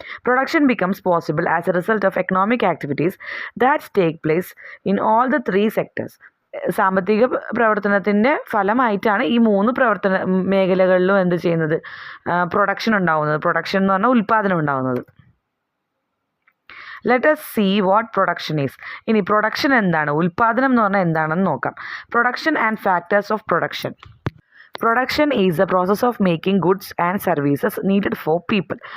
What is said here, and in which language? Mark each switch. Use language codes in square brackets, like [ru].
[en] Production becomes possible as a result of economic activities that take place in all the 3 sectors. [ml] സാമ്പത്തിക പ്രവർത്തനത്തിൻ്റെ ഫലമായിട്ടാണ് ഈ 3 മേഖലകളിലും എന്ത് ചെയ്യുന്നത്? പ്രൊഡക്ഷൻ ഉണ്ടാവുന്നത്. പ്രൊഡക്ഷൻ എന്ന് പറഞ്ഞാൽ ഉൽപ്പാദനം ഉണ്ടാവുന്നത്. [en] Let us see what production is. [ml] ഇനി പ്രൊഡക്ഷൻ എന്താണ്, ഉൽപ്പാദനം എന്ന് പറഞ്ഞാൽ എന്താണെന്ന് നോക്കാം. [en] Production and factors of production. Production is a process of making goods and services needed for people.